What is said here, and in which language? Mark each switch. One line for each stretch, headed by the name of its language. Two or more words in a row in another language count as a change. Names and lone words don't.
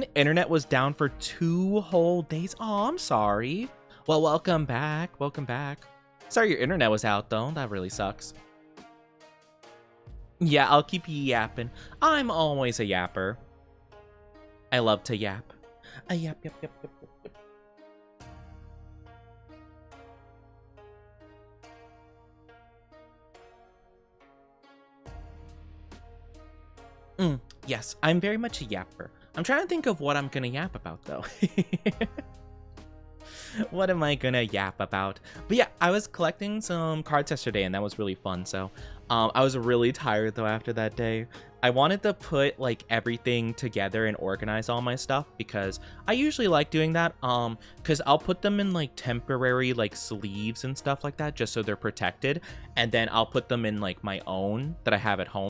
English: Internet was down for 2 whole days. Oh, I'm sorry. Well, welcome back. Welcome back. Sorry your internet was out, though. That really sucks. Yeah, I'll keep yapping. I'm always a yapper. I love to yap. A yap, yap, yap, yap, yap, yap. Yes, I'm very much a yapper. I'm trying to think of what I'm gonna yap about, though. What am I gonna yap about? But yeah, I was collecting some cards yesterday, and that was really fun. So I was really tired, though, after that day. I wanted to put like everything together and organize all my stuff, because I usually like doing that, because I'll put them in like temporary like sleeves and stuff like that, just so they're protected, and then I'll put them in like my own that I have at home.